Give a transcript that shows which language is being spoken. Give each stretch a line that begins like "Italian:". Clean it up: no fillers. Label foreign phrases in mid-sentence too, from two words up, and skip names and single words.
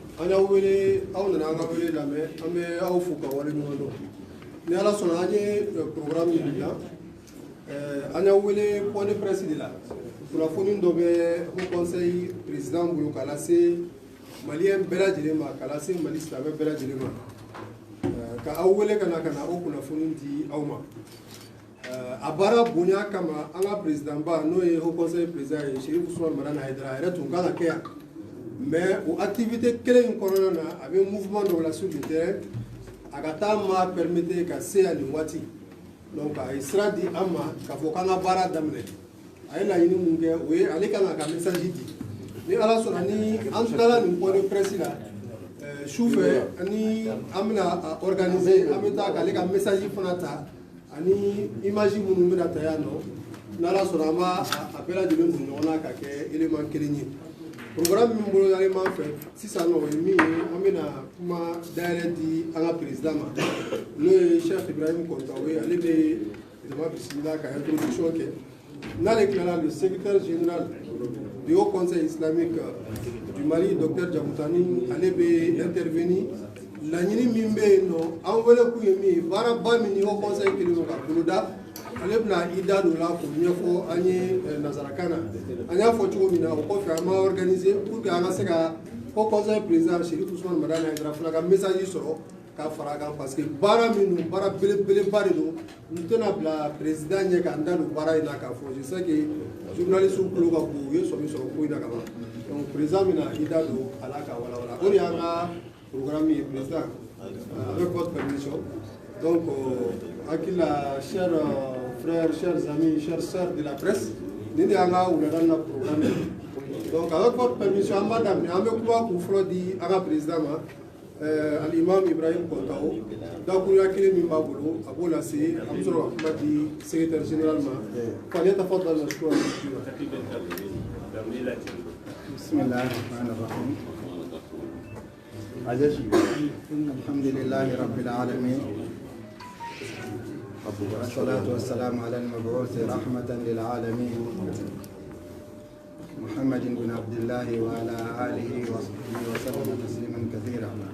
Bambara: ana wele aw nana an ka wele lamɛn an bɛ aw fo ka wale ɲɔgɔn dɔn ni ala sɔnna an ye programme min dilan an y'aw wele
French: point de presse
Bambara: de la kunnafoni dɔ bɛ
French: haut conseil
Bambara: président bolo k'a lase maliyɛn bɛɛ lajɛlen ma k'a lase mali silamɛ bɛɛ lajɛlen ma ka aw wele ka na o kunnafoni di aw ma a baara bonya kama an ka président ba n'o ye
French: haut conseil
Bambara: président ye Cherif Ousmane Madani Haidara a yɛrɛ tun kan ka kɛ yan mais o activité kelen in kɔnɔna na a bɛ mouvement dɔ la
French: sur le terrain
Bambara: a ka taa ma permettre ka se yan nin waati donc a ye sira di an ma k'a fɔ k'an ka baara daminɛ a ye laɲini mun kɛ o ye ale kan ka message di ni ala sɔnna ni an tilala nin
French: point de presse
Bambara: la sufɛ ni an bɛna organiser an bɛ taa k'ale ka message fana ta ani image minnu bɛna ta yan nɔ n'ala sɔnna an b'a a bɛɛ lajɛlen don ɲɔgɔn na ka kɛ élément kelen ye programme min bolo ale man fɛ sisan nɔ o ye min ye an bɛna kuma dayɛlɛ di an ka président ma n'o ye Cheikh Ibrahim Kontawe ale bɛ jama bisimila ka introduction kɛ n'ale tilala
French: le secrétaire général du haut conseil islamique du Mali
Bambara: docteur Djamoutani ale bɛ intervenir laɲini min bɛ yen nɔ an wele k'u ye min ye baaraba min ni
French: haut conseil
Bambara: kelen don ka boloda ale bɛna i da don la k'o ɲɛfɔ an ye nanzarakan na an y'a fɔ cogo min na o kɔfɛ an b'a organiser
French: pour que
Bambara: an ka se ka
French: haut conseil
Bambara: président Cherif Ousmane Madani Haidara fana ka message sɔrɔ ka fara a kan
French: parce que
Bambara: baara min don baara belebeleba de don n tɛna bila président ɲɛ k'an da don baara in na k'a fɔ
French: je sais que
Bambara: journaliste tulo ka bon u ye sɔmi sɔrɔ ko in na ka ban donc président bɛna i da don a la ka walawala o de y'an ka programme ye président
French: avec votre permission
Bambara: donc hakili la
French: chers frères, chers amis, chers sœurs de la presse, nous avons un programme. Donc, avec votre permission, madame, nous avons pouvoir di à la président, l'imam Ibrahim Kontao, donc nous avons créé Mimabolo, à Bolasé, à Moussoro, à secrétaire général, quand il y a faute dans la choix.
Arabic: بسم الله الرحمن الرحيم. الحمد لله رب العالمين. والصلاة والسلام على المبعوث رحمة للعالمين محمد بن عبد الله وعلى آله وصحبه وسلم تسليما كثيرا.